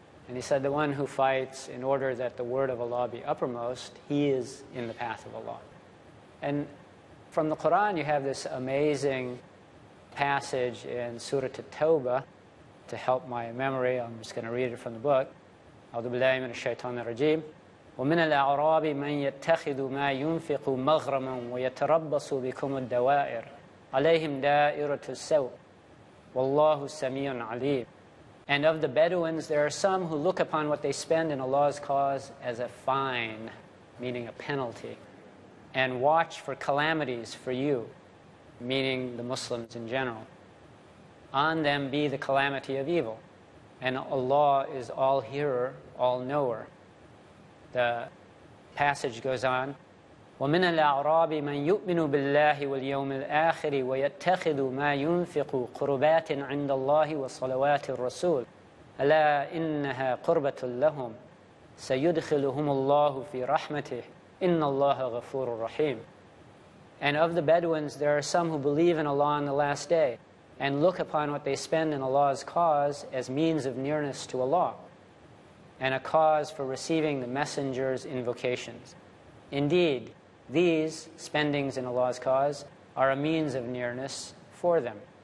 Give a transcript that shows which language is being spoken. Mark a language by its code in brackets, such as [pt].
[en] And he said, the one who fights in order that the word of Allah be uppermost, he is in the path of Allah. And from the Quran, you have this amazing passage in Surah At-Tawbah. To help my memory, I'm just going to read it from the book. [ar] أعوذ بالله من الشيطان الرجيم ومن الأعراب من يتخذ ما ينفق مغرما ويتربص بكم الدوائر عليهم دائرة السوء والله سميع عليم. [en] And of the Bedouins, there are some who look upon what they spend in Allah's cause as a fine, meaning a penalty, and watch for calamities for you, meaning the Muslims in general. On them be the calamity of evil. And Allah is all-hearer, all-knower. The passage goes on, [ar] وَمِنَ الْأَعْرَابِ مَنْ يُؤْمِنُ بِاللَّهِ وَالْيَوْمِ الْآخِرِ وَيَتَّخِذُ مَا يُنْفِقُ قُرُبَاتٍ عِنْدَ اللَّهِ وَصَلَوَاتِ الرَّسُولِ أَلَا إِنَّهَا قُرْبَةٌ لَهُمْ سَيُدْخِلُهُمُ اللَّهُ فِي رَحْمَتِهِ إِنَّ اللَّهَ غَفُورٌ رَحِيمٌ. [en] And of the Bedouins, there are some who believe in Allah on the last day, and look upon what they spend in Allah's cause as means of nearness to Allah, and a cause for receiving the messenger's invocations. Indeed, these spendings in Allah's cause are a means of nearness for them.